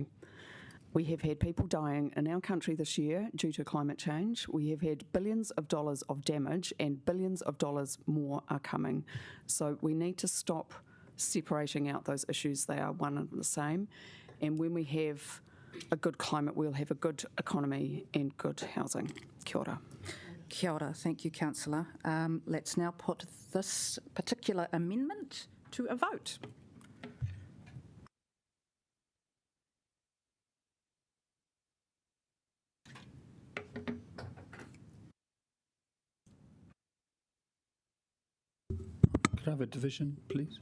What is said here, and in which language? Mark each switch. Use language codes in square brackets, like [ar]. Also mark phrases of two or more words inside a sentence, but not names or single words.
[en] We have had people dying in our country this year due to climate change. We have had billions of dollars of damage and billions of dollars more are coming. So we need to stop separating out those issues. They are one and the same. And when we have a good climate, we'll have a good economy and good housing. [mi] Kia ora. Kia ora. [en] Thank you, Councillor. Let's now put this particular amendment to a vote. Could I have a division, please?